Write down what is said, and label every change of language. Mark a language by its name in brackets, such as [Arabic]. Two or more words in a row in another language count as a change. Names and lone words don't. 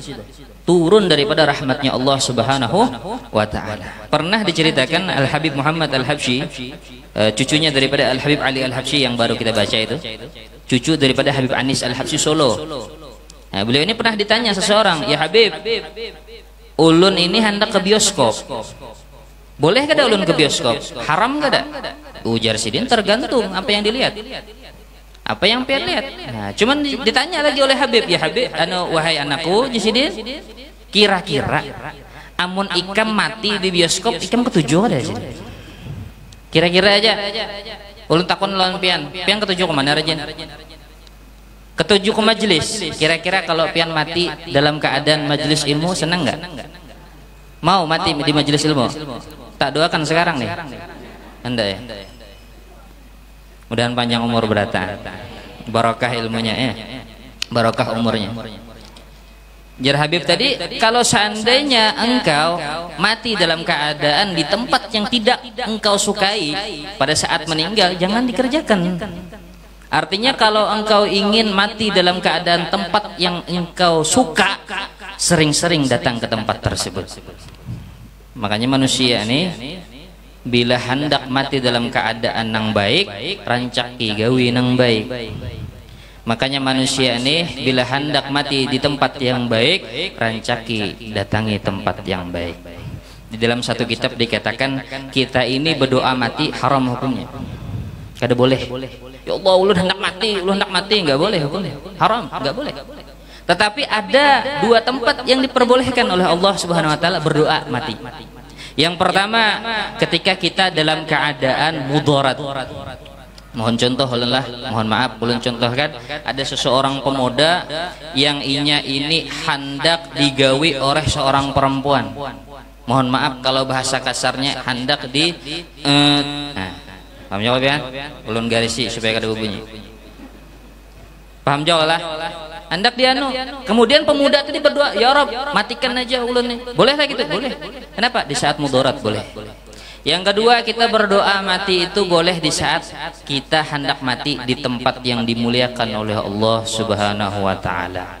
[Indonesian] Turun daripada rahmatnya Allah [Arabic] سبحانه وتعالى. [Indonesian] Pernah diceritakan Al Habib Muhammad Al Habsyi, cucunya daripada Al Habib Ali Al Habsyi yang baru kita baca itu, cucu daripada Habib Anis Al Habsyi Solo. Nah, beliau ini pernah ditanya seseorang, [Banjar] "Ya Habib, ulun ini hendak ke bioskop. Boleh kada ulun ke bioskop? Haram kada?" [Indonesian] Ujar Sidin, tergantung apa yang dilihat. Apa yang pian lihat? Nah, cuman ditanya lagi oleh Habib, "Ya Habib, wahai anakku, Sidin, kira-kira [Banjar] amun ikam mati di bioskop, ikam ketujuh ada sih?" [Indonesian] Kira-kira aja. [Banjar] Ulun takon lawan pian ketujuh ke mana rajin? Ketujuh ke majelis. [Indonesian] Kira-kira kalau pian mati dalam keadaan majelis ilmu, senang nggak? Mau mati di majelis ilmu? Tak doakan sekarang nih. Anda ya. Mudahan panjang umur berata, barokah ilmunya ya, barokah umurnya. Jar Habib tadi, kalau seandainya engkau mati dalam keadaan di tempat yang tidak engkau sukai pada saat meninggal, jangan dikerjakan. Artinya kalau engkau ingin mati dalam keadaan tempat yang engkau suka, sering-sering datang ke tempat tersebut. Makanya manusia ini bila hendak mati dalam keadaan nang baik, [Banjar] rancaki gawi nang baik. [Indonesian] Makanya manusia ini bila hendak mati di tempat yang baik, [Banjar] rancaki datangi [Indonesian] tempat yang baik. Di dalam satu kitab dikatakan, kita ini berdoa mati haram hukumnya. [Banjar] Kada boleh. [Indonesian] Ya Allah, [Banjar] ulun hendak mati, [Indonesian] enggak boleh hukumnya. Haram, enggak boleh. Tetapi ada dua tempat yang diperbolehkan oleh Allah [Arabic] سبحانه وتعالى [Indonesian] berdoa mati. Yang pertama, ketika kita dalam keadaan mudarat. Mohon contoh lah, mohon maaf, ulun contohkan, ada seseorang pemuda yang inya ini hendak digawi oleh seorang perempuan. Mohon maaf kalau bahasa kasarnya hendak di paham jawab ya? [Banjar] Ulun garisi supaya kada bunyi. [Indonesian] Paham jawab lah. Hendak dianu, kemudian pemuda tadi berdoa, "Ya Rob, matikan aja ulun nih." Boleh lah gitu? Boleh. Kenapa? Di saat mudarat boleh. Yang kedua, kita berdoa mati itu boleh di saat kita hendak mati di tempat yang dimuliakan oleh Allah [Arabic] سبحانه وتعالى.